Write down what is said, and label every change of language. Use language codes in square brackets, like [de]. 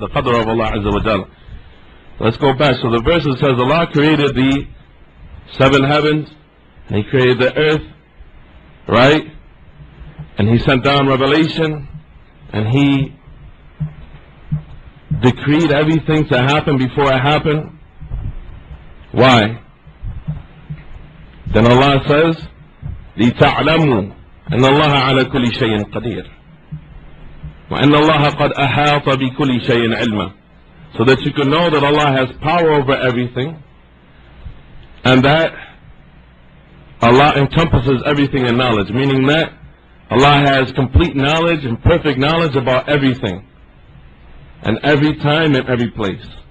[en] The Qadr of Allah Azza wa Jalla. Let's go back. So the verse says Allah created the 7 heavens, and He created the earth, right? And He sent down revelation, and He decreed everything to happen before it happened. Why? Then Allah says, [ar] لِتَعْلَمُوا أَنَّ اللَّهَ عَلَى كُلِّ شَيْءٍ قَدِيرٌ وَأَنَّ اللَّهَ قَدْ أَحَاطَ بِكُلِّ شَيْءٍ عِلْمًا. [en] So that you can know that Allah has power over everything, and that Allah encompasses everything in knowledge, meaning that Allah has complete knowledge and perfect knowledge about everything, and every time and every place.